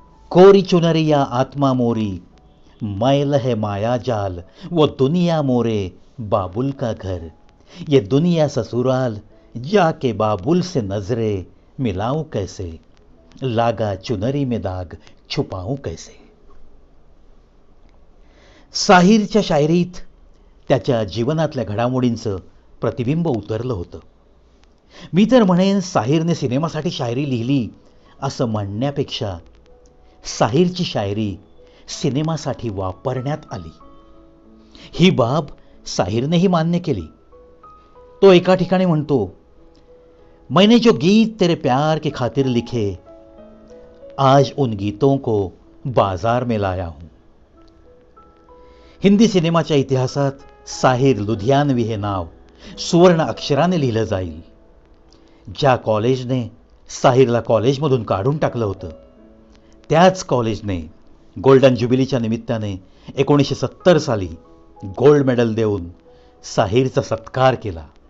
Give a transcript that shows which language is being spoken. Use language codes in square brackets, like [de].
[hi] कोरी चुनरिया आत्मा मोरी, मैल है माया जाल, वो दुनिया मोरे बाबुल का घर, ये दुनिया ससुराल, जाके बाबुल से नजरे मिलाऊं कैसे, लागा चुनरी में दाग छुपाऊं कैसे. [mr] साहिरच्या शायरीत त्याच्या जीवनातल्या घडामोडींचं प्रतिबिंब उतरलं होतं. मी तर म्हणेन साहिरने सिनेमासाठी शायरी लिहिली असं म्हणण्यापेक्षा साहिरची शायरी सिनेमासाठी वापरण्यात आली ही बाब साहिरनेही मान्य केली. तो एका ठिकाणी म्हणतो, [hi] मैंने जो गीत तेरे प्यार के खातिर लिखे, आज उन गीतों को बाजार में लाया हूं. [mr] हिंदी सिनेमाच्या इतिहासात साहिर लुधियानवी हे नाव सुवर्ण अक्षराने लिहिलं जाईल. ज्या कॉलेजने साहिरला कॉलेजमधून काढून टाकलं होतं, त्याच कॉलेजने गोल्डन ज्युबिलीच्या निमित्ताने 1970 साली गोल्ड मेडल देऊन साहिरचा सत्कार केला.